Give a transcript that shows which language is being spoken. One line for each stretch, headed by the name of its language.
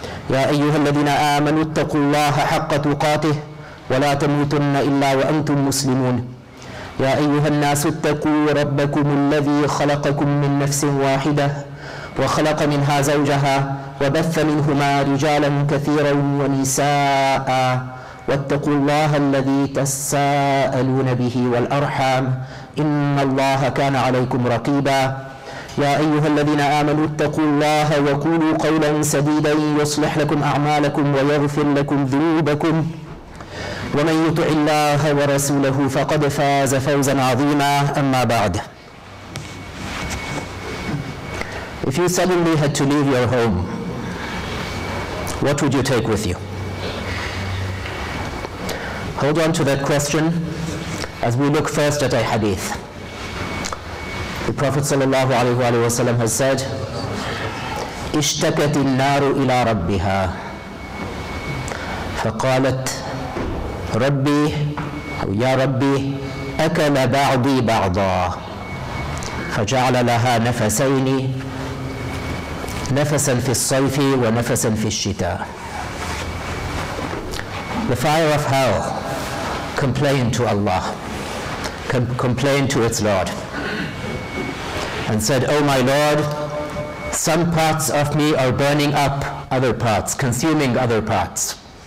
Arabic: يا أيها الذين آمنوا اتقوا الله حق تقاته ولا تموتن إلا وأنتم مسلمون يا أيها الناس اتقوا ربكم الذي خلقكم من نفس واحدة وخلق منها زوجها وبث منهما رجالا كثيرا ونساء واتقوا الله الذي تساءلون به والأرحام إن الله كان عليكم رقيبا يا أيها الذين آمنوا اتقوا الله وقولوا قولا سديدا يصلح لكم أعمالكم ويغفر لكم ذنوبكم ومن يطع الله ورسوله فقد فاز فوزا عظيما أما بعد.
English: If you suddenly had to leave your home, what would you take with you? Hold on to that question as we look first at a hadith. The Prophet ﷺ has said,
Arabic: اشتكت النار إلى ربها فقالت ربي أو يا ربي أكل بعضي بعضا فجعل لها نفسين نفسا في الصيف ونفسا في الشتاء.
English: The fire of hell complained to Allah, complained to its Lord and said, "Oh my Lord, some parts of me are burning up other parts, consuming other parts."